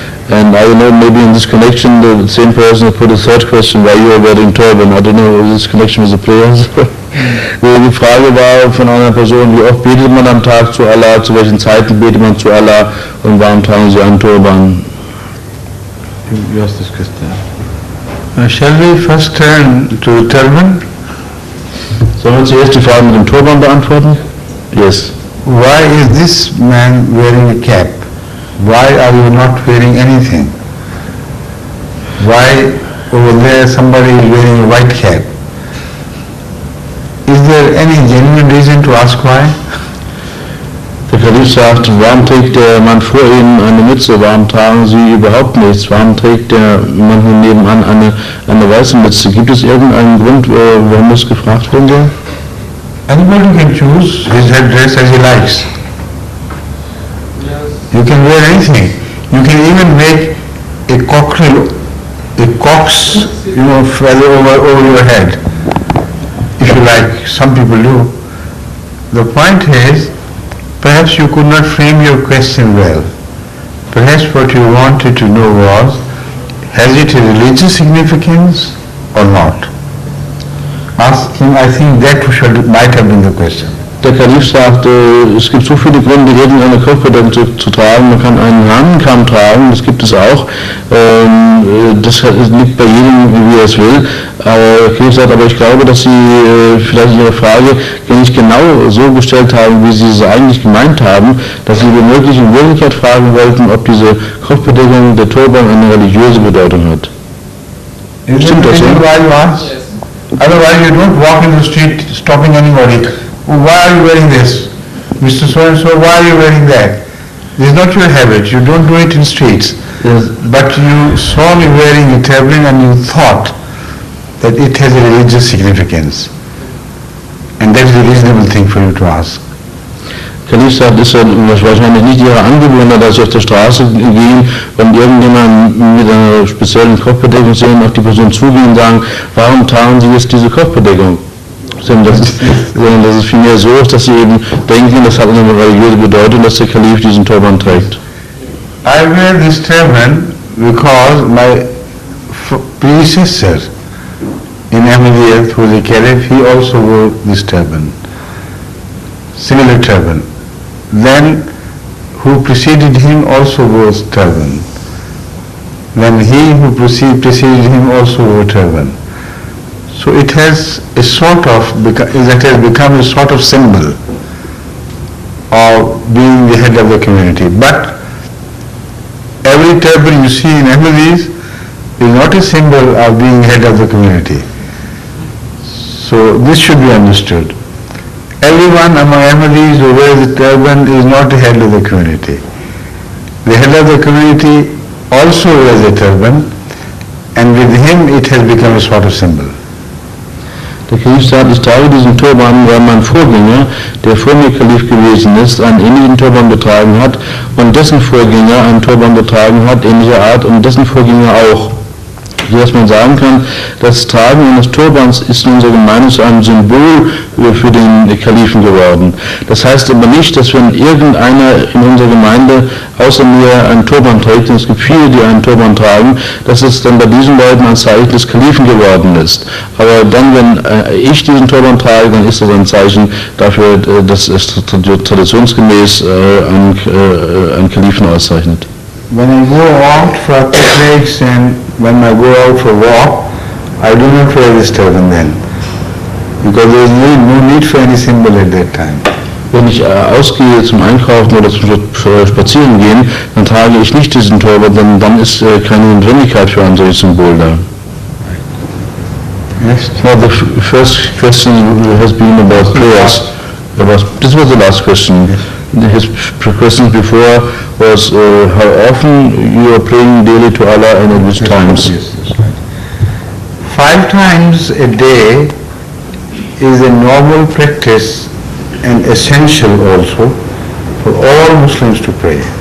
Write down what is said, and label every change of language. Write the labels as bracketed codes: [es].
[en] And I don't know, maybe in this connection, the same person put a third question, why you are wearing turban. I don't know, this connection with the prayers. [de] Die Frage war von einer Person, wie oft betet man am Tag zu Allah, zu welchen Zeiten betet man zu Allah und warum tragen sie einen Turban? [en] You asked this question. Shall we first turn to the turban? [de] Sollen wir zuerst die Frage mit dem Turban beantworten? [en] Yes. Why is this man wearing a cap? Why are you not wearing anything? Why over there somebody is wearing a white cap? Is there any genuine reason to ask why? [de] Der Kalif sagt, warum trägt der Mann vor Ihnen eine Mütze, warum tragen Sie überhaupt nichts, warum trägt der Mann hier nebenan eine weiße Mütze? Gibt es irgendeinen Grund, warum das gefragt werden soll? [en] Anybody can choose his headdress as he likes. You can wear anything. You can even make a cockerel, a cock's, feather over your head, if you like. Some people do. The point is, perhaps you could not frame your question well. Perhaps what you wanted to know was, has it a religious significance or not? Ask him, I think that might have been the question. [de] Der Kalif sagt, es gibt so viele Gründe, irgendeine Kopfbedeckung zu tragen. Man kann einen Hahnenkamm tragen, das gibt es auch. Das liegt bei jedem, wie er es will. Aber der Kalif sagt, aber ich glaube, dass Sie vielleicht Ihre Frage nicht genau so gestellt haben, wie Sie es eigentlich gemeint haben, dass Sie womöglich in Wirklichkeit fragen wollten, ob diese Kopfbedeckung, der Turban, eine religiöse Bedeutung hat. Stimmt das so? [en] Otherwise you don't walk in the street stopping anybody. Why are you wearing this? Mr. So-and-so, why are you wearing that? This is not your habit. You don't do it in streets. Yes. But you saw me wearing a turban and you thought that it has a religious significance. And that is a reasonable thing for you to ask. [de] Kalif sagt, ist ja wahrscheinlich nicht Ihre Angewohnheit, dass Sie auf der Straße gehen und irgendjemanden mit einer speziellen Kopfbedeckung sehen, auf die Person zugehen und sagen, warum tragen Sie jetzt diese Kopfbedeckung? Sondern das ist vielmehr so, dass Sie eben denken, das hat eine religiöse Bedeutung, dass der Kalif diesen Turban trägt. [en] I wear this turban because my predecessor in Ahmadiyyat, who was a caliph, he also wore this turban, similar turban. Then who preceded him also wore turban. Then he who preceded him also wore turban. So it has a sort of, it has become a sort of symbol of being the head of the community. But every turban you see in Ahmadis is not a symbol of being head of the community. So this should be understood. Everyone among Ahmadis who wears the turban is not the head of the community. The head of the community also wears a turban, and with him it has become a sort of symbol. [de] Der Kalif sagt, ich trage diesen Turban, weil mein Vorgänger, der vor mir Kalif gewesen ist, einen ähnlichen Turban getragen hat und dessen Vorgänger einen Turban getragen hat, ähnlicher Art, und dessen Vorgänger auch. Sodass man sagen kann, das Tragen eines Turbans ist in unserer Gemeinde zu einem Symbol für den Kalifen geworden. Das heißt aber nicht, dass wenn irgendeiner in unserer Gemeinde außer mir einen Turban trägt, und es gibt viele, die einen Turban tragen, dass es dann bei diesen Leuten ein Zeichen des Kalifen geworden ist. Aber dann, wenn ich diesen Turban trage, dann ist das ein Zeichen dafür, dass es traditionsgemäß einen Kalifen auszeichnet. [en] When I go out for picnics and when I go out for walk, I do not wear this turban then, because there is no need for any symbol at that time. [de] Wenn ich ausgehe zum Einkaufen oder zum Spazieren gehen, dann trage ich nicht diesen Turban, denn dann ist keine Notwendigkeit für ein solches Symbol da. [en] Yes. Now the first question has been about prayers. This was the last question. Yes. His question before was how often you are praying daily to Allah and at which times? Yes, that's right. 5 times a day is a normal practice and essential also for all Muslims to pray.